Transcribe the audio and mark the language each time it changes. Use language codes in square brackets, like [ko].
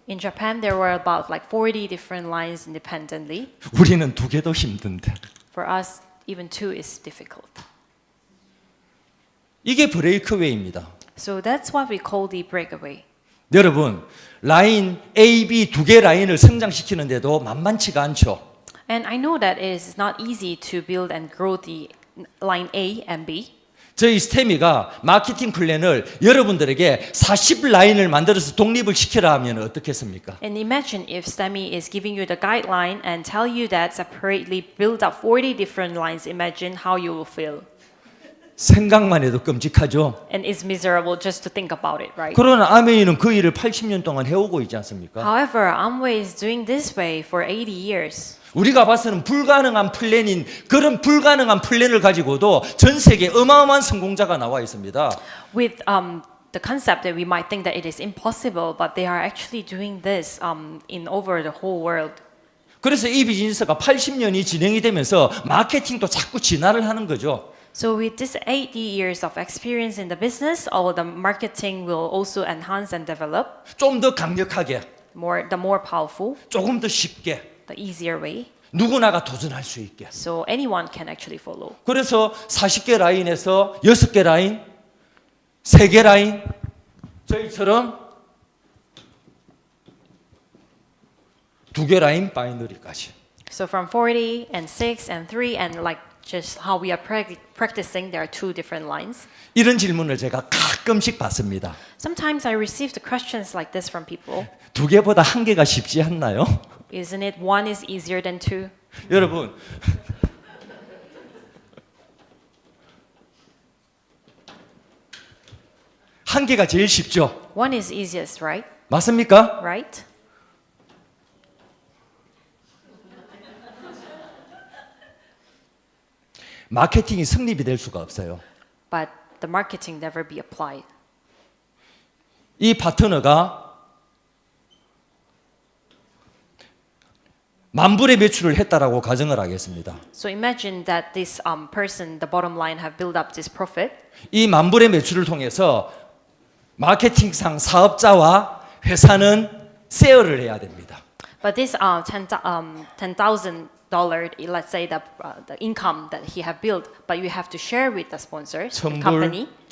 [en] In Japan, there were about like 40 different lines independently. [ko] 우리는 2개도 힘든데. [en] For us, even 2 is difficult. [ko] 이게 브레이크웨이입니다. [en] So that's what we call the breakaway. [ko] 여러분, 라인 A, B 2개 라인을 성장시키는데도 만만치가 않죠. [en] And I know that it is not easy to build and grow the line A and B. [ko] 저희 스테미가 마케팅 플랜을 여러분들에게 40 라인을 만들어서 독립을 시키라 하면 어떻겠습니까? [en] And imagine if Stemey is giving you the guideline and tell you that separately build up 40 different lines. Imagine how you will feel. [ko] 생각만 해도 끔찍하죠. [en] And it's miserable just to think about it, right? [ko] 그러나 아메이는 그 일을 80년 동안 해오고 있지 않습니까? [en] However, Amway is doing this way for 80 years. [ko] 우리가 봐서는 불가능한 플랜인 그런 불가능한 플랜을 가지고도 전 세계 어마어마한 성공자가 나와 있습니다. [en] With the concept that we might think that it is impossible, but they are actually doing this in over the whole world. [ko] 그래서 이 비즈니스가 80년이 진행이 되면서 마케팅도 자꾸 진화를 하는 거죠. [en] So with this 80 years of experience in the business, all the marketing will also enhance and develop. [ko] 좀 더 강력하게, [en] The more powerful, [ko] 조금 더 쉽게, [en] the easier way. [ko] 누구나가 도전할 수 있게. [en] So anyone can actually follow. [ko] 그래서 40개 라인에서 6개 라인, 3개 라인, 저희처럼 2개 라인 바이너리까지. [en] So from 40 and 6 and 3 and like just how we are practicing, there are two different lines. [ko] 이런 질문을 제가 가끔씩 받습니다. [en] Sometimes I receive the questions like this from people. [ko] 두 개보다 한 개가 쉽지 않나요? [en] Isn't it one is easier than two? [ko] 여러분, 한 개가 제일 쉽죠? [en] One is easiest, right? [ko] 맞습니까? [en] Right? [ko] 마케팅이 성립이 될 수가 없어요. [en] But the marketing never be applied. [ko] 이 파트너가 만불의 매출을 했다라고 가정을 하겠습니다. [en] So imagine that this person, the bottom line, have built up this profit. [ko] 이 만불의 매출을 통해서 마케팅상 사업자와 회사는 쉐어를 해야 됩니다. [en] But this $10,000, let's say the income that he have built, but you have to share with the sponsors, the company.